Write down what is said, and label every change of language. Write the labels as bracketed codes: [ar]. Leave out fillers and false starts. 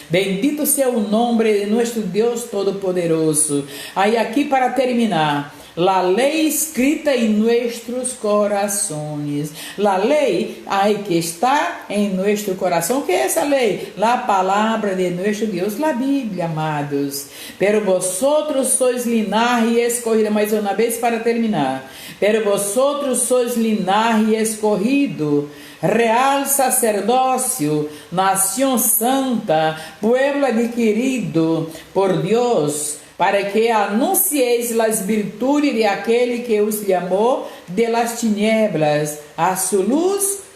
[pt] Bendito seja o nome de nosso Deus Todo-Poderoso. Aí aqui, para terminar, a lei escrita em nossos corações. A lei aí que está em nosso coração. O que é essa lei? A palavra de nosso Deus, a Bíblia, amados. [es] Pero vosotros sois linaje escorrido. [pt] Mais uma vez para terminar. [es] Pero vosotros sois linaje escorrido, [pt] real sacerdócio, nação santa, [es] pueblo adquirido por Deus, para que anuncieis [pt] as virtudes de aquele que os chamou de las tinieblas a sua [es] luz